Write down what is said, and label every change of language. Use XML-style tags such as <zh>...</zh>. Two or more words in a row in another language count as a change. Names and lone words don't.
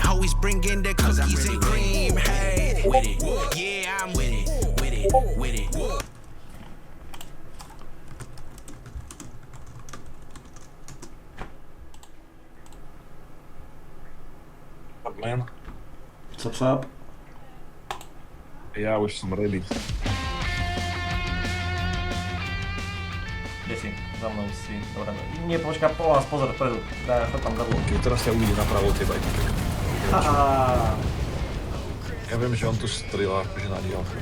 <en>Always bringing the cookies and cream. Hey, with it, yeah, I'm with it, with it, with it. Man, What's up?</en> <sk>ja už som ready. Kde si? Za mnou si. Dobre. Nie, počká, po vás, pozor, vpredu. Daj, chod tam dolu. Keď teraz ťa uvidí napravo od teba, Haha. ja viem, že on tu strieľa akože na diaľ.</sk>